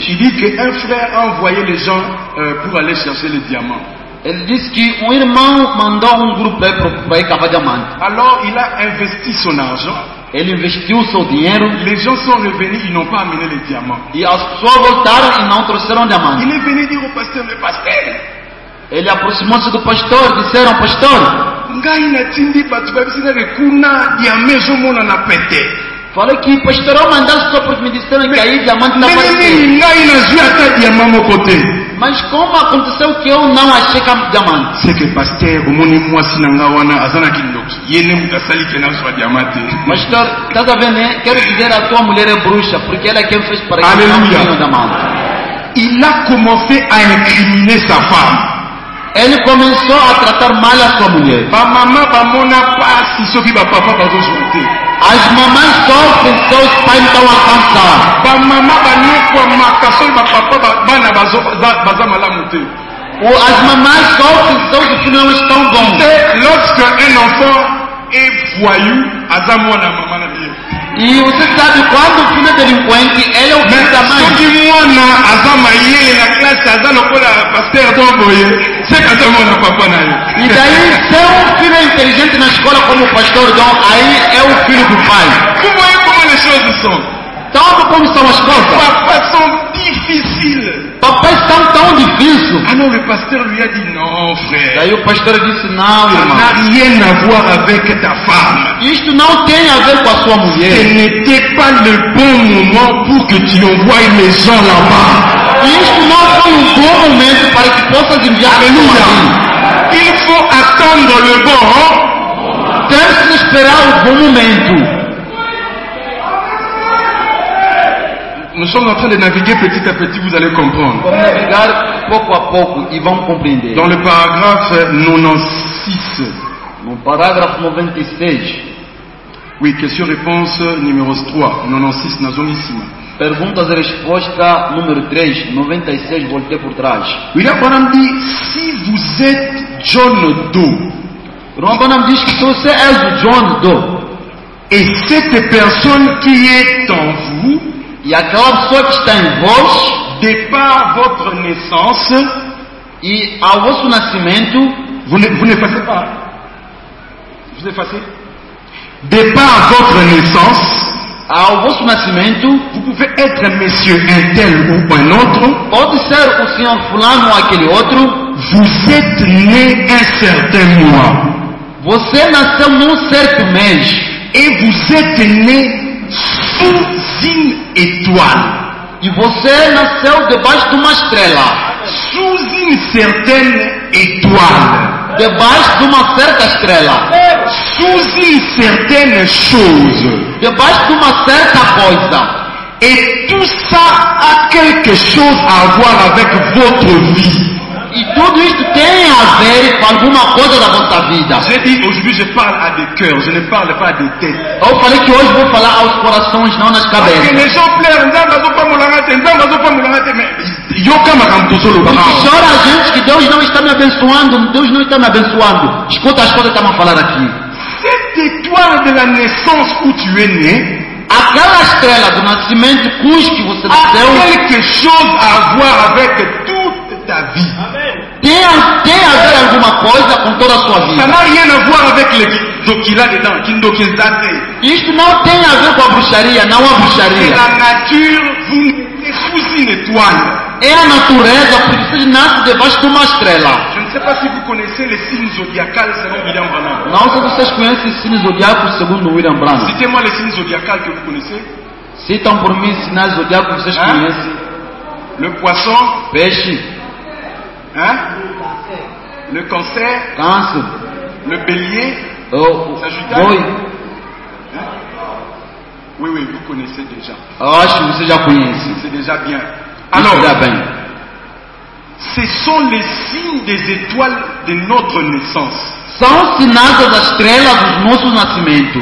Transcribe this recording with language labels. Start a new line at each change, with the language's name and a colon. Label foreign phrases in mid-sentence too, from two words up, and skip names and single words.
French: Il dit qu'un frère a envoyé les gens pour aller chercher les diamants.
Portuguese: Ele disse que um irmão mandou um grupo para ir cavar diamante.
French: Alors il a investi son argent.
Portuguese: Ele investiu o seu dinheiro
French: Les gens sont revenus, ils n'ont pas amené les diamants.
Portuguese: e as pessoas voltaram e não trouxeram diamante.
French: Il est venu dire au pasteur, mais pasteur,
Portuguese: Ele aproximou-se do pastor, disseram, pastor,
Lingala: ngai natindi bato babisina kuna diamant ezomona na pete.
Portuguese: falei que pastor, eu mandasse só porque me disseram que aí diamante está
Lingala: Nini
Portuguese: aparecendo.
Lingala: ngai nazwi ata diamant moko te.
Portuguese: Mas como aconteceu que eu não achei diamante?
French: C'est que
Lingala: pasteur omoni mwasi na nga wana aza na kindoki ye nde moto asali ke nazwa diamant te.
Portuguese: Pastor, estás a ver, né? Quero dizer, a tua mulher é bruxa, porque ela é quem fez para que Aleluia. não tenha diamante.
French: Il a commencé à incriminer sa femme.
Portuguese: Ele começou a tratar mal a sua mulher.
Lingala: Bamama bamona pasi soki bapapa bazozwa te.
Portuguese: As mamães sofrem, seus pais estão a cansar.
Lingala: Bamama banyokwamaka soki bapapa bana baza malamu te.
Portuguese: As mamães sofrem, seus filhos não estão bons.
French: Et lorsque un enfant est voyou,
Lingala: aza mwana mama na biye.
Portuguese: E você sabe, quando o filho é delinquente, ele é o filho da mãe.
Lingala: soki mwana aza mayele na classe aza lokola pasteur to boye,
French: c'est que
Lingala: aza mwana papa na ye.
Portuguese: E daí, se um filho é inteligente na escola como o pastor Dom, aí é o filho do pai.
French: Vous voyez comment les choses sont.
Portuguese: Tanto como são as coisas.
French: Papas sont difficiles.
Portuguese: Papéis são tão difíceis.
French: Ah non, le pasteur lui a dit non, frère.
Portuguese: Daí o pastor disse, não,
French: Ça
Portuguese: irmão.
French: n'a rien à voir avec ta femme.
Portuguese: Isto não tem a ver com a sua
French: Ce
Portuguese: mulher.
French: n'était pas le bon moment pour que tu envoies les gens là-bas.
Portuguese: Isto não foi um bom momento para que possas enviar
French: Alléluia.
Portuguese: pessoas.
French: Il faut attendre le bon.
Portuguese: Temos que esperar o bom momento.
French: Nous sommes en train de naviguer petit à petit, vous allez comprendre.
Portuguese: Vamos navegar pouco a pouco e vamos compreender.
French: Dans le paragraphe 96,
Portuguese: No parágrafo 96,
French: oui, question-réponse numéro 3, 96, nazomissima.
Portuguese: perguntas e resposta número 3, 96, voltei por trás.
French: William Branham dit, si vous êtes John Doe,
Portuguese: O irmão Branham diz que se você és o John Doe,
French: et cette personne qui est en vous,
Portuguese: e aquela pessoa que está em vós,
French: de par votre naissance,
Portuguese: e ao vosso nascimento,
French: vous n'effacez pas. Vous effacez. De par votre naissance,
Portuguese: ao vosso nascimento,
French: vous pouvez être monsieur un tel ou un autre,
Portuguese: pode ser o senhor fulano ou aquele outro,
French: vous êtes né un certain mois.
Portuguese: Você nasceu num certo mês.
French: Et vous êtes né sous une étoile.
Portuguese: E você nasceu debaixo de uma estrela.
French: Sous une certaine étoile.
Portuguese: Debaixo de uma certa estrela.
French: Sous une certaine chose.
Portuguese: Debaixo de uma certa coisa.
French: Et tout ça a quelque chose à voir avec votre vie.
Portuguese: E tudo isso tem a ver com alguma coisa da vossa vida.
French: J'ai dit aujourd'hui je parle à des cœurs, je ne parle pas à des têtes.
Portuguese: Eu falei que hoje vou falar aos corações, não nas
French: Parce que
Portuguese: cabeças.
French: les gens pleurent,
Portuguese: Chora a gente que Deus não está me abençoando, Deus não está me abençoando. Escuta as coisas que estamos a falar aqui.
French: Cette étoile de la naissance où tu es né
Portuguese: Aquela estrela do nascimento que você
French: a
Portuguese: nasceu
French: quelque chose à voir avec toute ta vie.
Portuguese: tem a ver alguma coisa com toda a sua
French: Ça
Portuguese: vida.
French: n'a rien à voir avec les Dokila dedans, Kindokizate.
Portuguese: Isto não tem a ver com a bruxaria, não a
French: C'est
Portuguese: bruxaria.
French: la nature, vous naissez sous une étoile.
Portuguese: É a natureza, porque você nasce debaixo de uma estrela.
French: Je ne sais pas si vous connaissez les signes zodiacales selon William Branham.
Portuguese: Não sei se vocês conhecem os signos zodiacos segundo William Branham.
French: Citez-moi les signes zodiacales que vous connaissez.
Portuguese: Citam por mim sinais zodiacos que vocês conhecem.
French: Le poisson,
Portuguese: Peixe,
French: hein? Le cancer,
Portuguese: câncer,
French: le bélier.
Portuguese: o Sagitário. boi.
French: Oui, oui, vous connaissez déjà.
Portuguese: Eu acho que você já conhece.
French: C'est déjà bien. Alors, Alors,
Portuguese: bem.
French: ce sont les signes des étoiles de notre naissance.
Portuguese: São sinais das estrelas dos nossos nascimentos.